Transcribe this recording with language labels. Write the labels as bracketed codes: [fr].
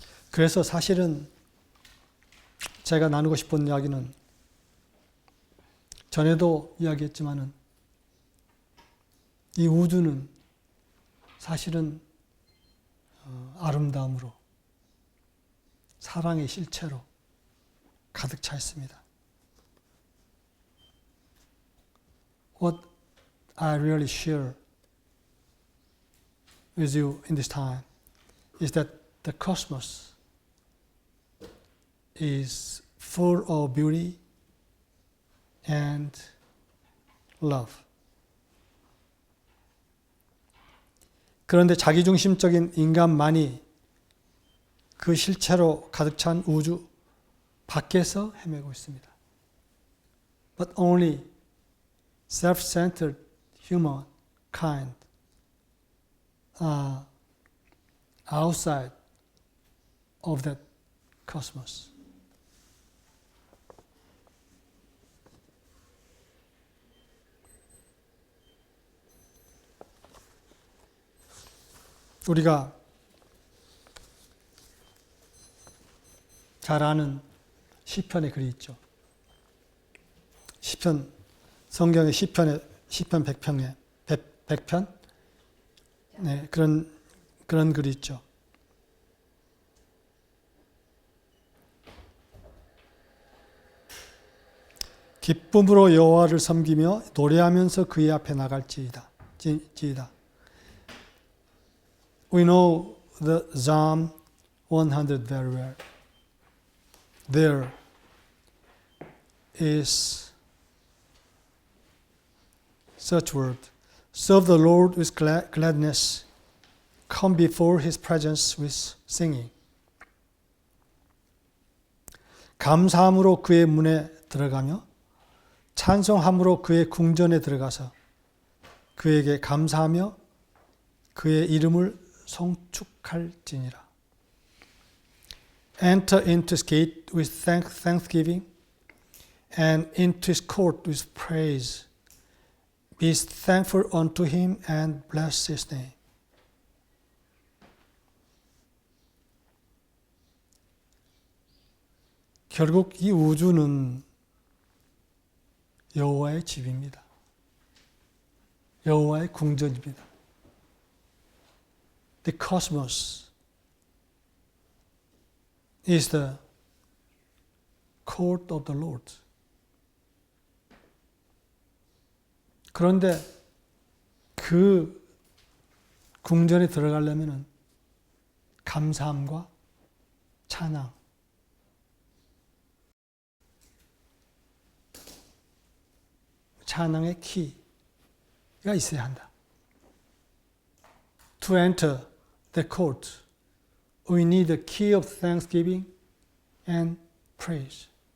[ko] 그래서 사실은 제가 나누고 싶은 이야기는 전에도 이야기했지만은 이 우주는 사실은 아름다움으로 사랑의 실체로 가득 차 있습니다. [en] What I really share with you in this time is that the cosmos is full of beauty and love. [ko] 그런데 자기중심적인 인간만이 그 실체로 가득 찬 우주 밖에서 헤매고 있습니다. [en] But only self-centered humankind are outside of that cosmos. [ko] 우리가 잘 아는 시편의 글이 있죠. 시편, 성경의 시편 100편에 100편? 네, 그런 글이 있죠. 기쁨으로 여호와를 섬기며 노래하면서 그의 앞에 나갈지이다. [en] We know the Psalm 100 very well. There is such word. Serve the Lord with gladness. Come before His presence with singing. [ko] 감사함으로 그의 문에 들어가며 찬송함으로 그의 궁전에 들어가서 그에게 감사하며 그의 이름을 송축할지니라. [en] Enter into His gate with thanksgiving and into His court with praise. Be thankful unto Him and bless His name. [ko] 결국 이 우주는 여호와의 집입니다. 여호와의 궁전입니다. [en] the cosmos is the court of the Lord. [ko] 그런데 그 궁전에 들어가려면 감사함과 찬양, 찬양의 키가 있어야 한다. [en] To enter the court, we need the key of thanksgiving and praise.